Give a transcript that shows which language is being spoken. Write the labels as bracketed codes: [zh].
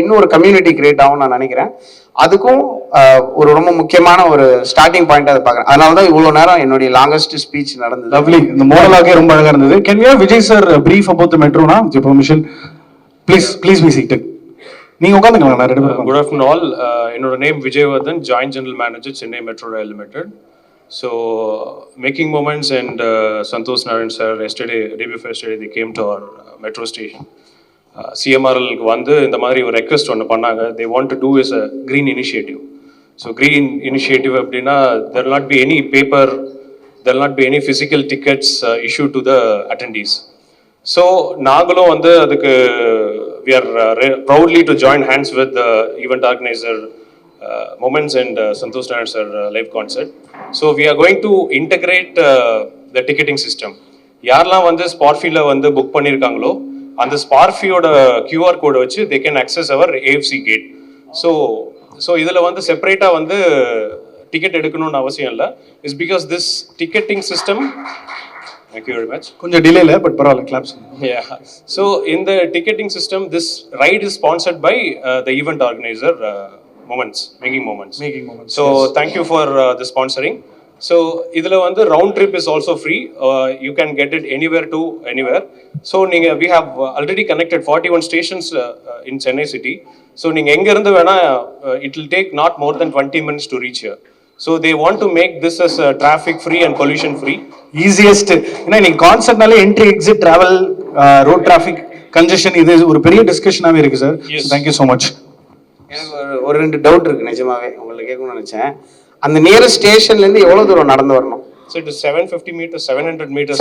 [ta] இன்னும் ஒரு community create ஆகும்னு நான் நினைக்கிறேன். அதுக்கும் ஒரு ரொம்ப முக்கியமான ஒரு ஸ்டார்டிங் பாயிண்ட் அதை பார்க்குறேன். அதனால தான் இவ்வளோ நேரம் என்னுடைய லாங்கஸ்ட் ஸ்பீச் நடந்தது. லவ்லி. இந்த மோனலாகே ரொம்ப அழகாக இருந்தது. [en] Can we have Vijay sir brief about the metro now with your permission? Please be seated. [ta] நீங்க உட்காந்துங்களா? நான் ரெண்டு பேரும். [en] Good afternoon all. [ta] என்னோட name Vijayavardhan, joint general manager Chennai metro rail limited. [en] So Making Moments and Santosh Narayan sir day before yesterday they came to our metro station. [ta] CMRL வந்து இந்த மாதிரி ஒரு request ஒன்று பண்ணாங்க. [en] They want to do is a green initiative. So green initiative [ta] அப்படின்னா [en] there will not be any paper, there will not be any physical tickets issued to the attendees. So [ta] நாங்களும் வந்து அதுக்கு [en] we are proudly to join hands with the event organizer Moments and Santosh Narayan sir live concert. So we are going to integrate the ticketing system. [ta] யாரெல்லாம் வந்து ஸ்பாட்ஃபீல வந்து book பண்ணியிருக்காங்களோ அந்த ஸ்பாட்ஃபீயோட QR கோடை வச்சு [en] they can access our AFC gate. [ta] So இதில் வந்து செப்பரேட்டாக வந்து டிக்கெட் எடுக்கணும்னு அவசியம் இல்லை. [en] It's because this ticketing system. Thank you very much. [ta] கொஞ்சம் டிலே இல்லை, பட் பரவாயில்ல, claps. [en] Yeah. So in the ticketing system, this ride is sponsored by the event organizer, Moments, Making Moments. So yes. Thank you for the sponsoring. So [ta] idhula vandu [en] round trip is also free. You can get it anywhere to anywhere. So we have already connected 41 stations in Chennai city. So [ta] neenga enga irundhu vena [en] it will take not more than 20 minutes to reach here. So they want to make this as traffic free and pollution free. Easiest. [ta] ஏன்னா நீங்க கான்செப்ட்னாலே entry exit travel road traffic congestion இது ஒரு பெரிய டிஸ்கஷனாவே இருக்கு sir. [en] Thank you so much. [ta] எனக்கு ஒரு 2 doubt இருக்கு நிஜமாவே உங்களுக்கு கேட்கணும்னு நினைச்சேன். அந்த நியரஸ்ட் ஸ்டேஷன்ல இருந்து எவ்வளவு தூரம் நடந்து வரணும்? [en] So it is 750 meters, 700 meters.